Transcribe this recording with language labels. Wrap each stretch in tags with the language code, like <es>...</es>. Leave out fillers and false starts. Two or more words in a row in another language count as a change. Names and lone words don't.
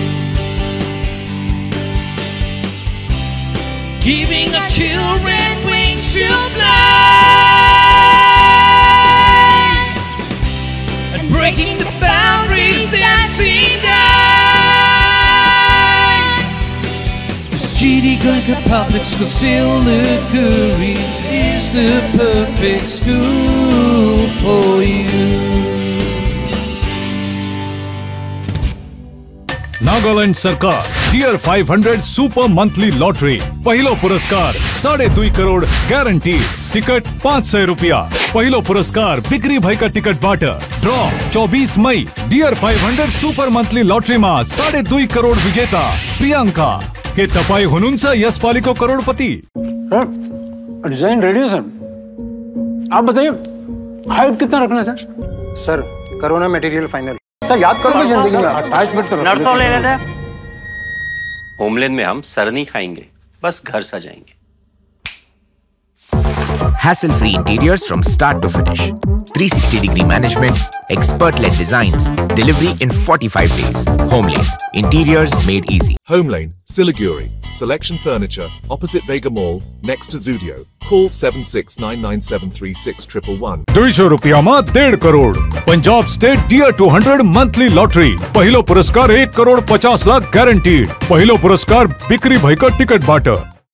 <en>giving our children wings to fly and breaking the boundaries that seem down. Chidi Ganga Public School, Siliguri is the perfect school for you.</en> <ne>नागालैंड सरकार टियर 500 सुपर मंथली लॉटरी पहिलो पुरस्कार 2.5 करोड़ गारंटी टिकट 500 रुपया पहिलो पुरस्कार बिक्री भएका टिकट बाट ड्र 24 मई टियर 500 सुपर मंथली लॉटरी में 2.5 करोड़ विजेता प्रियंका के तपाई हुनुहुन्छ यसपालिको करोड़पति।</ne> <en>design ready</en> <hi>है सर, आप बताइए हाइट कितना रखना है सर? करो ना</hi> <en>material final.</en> <hi>सर याद करो जिंदगी में 28 मिनट तो नर्सों ले लेते हैं। होमलैंड में हम सर नहीं खाएंगे, बस घर सजाएंगे।</hi> <en>Hassle-free interiors from start to finish. 360-degree management, expert-led designs, delivery in 45 days. Homeland, interiors made easy. Homelane, Siliguri. Selection Furniture, opposite Vega Mall, next to Zudio. Call 7699736111.</en> <ne>200 रुपया में 1.5 करोड़ पंजाब स्टेट टियर 200 मंथली लॉटरी पहिलो पुरस्कार 1 करोड़ 50 लाख गारंटीड पहिलो पुरस्कार बिक्री भएका टिकट बाट</ne>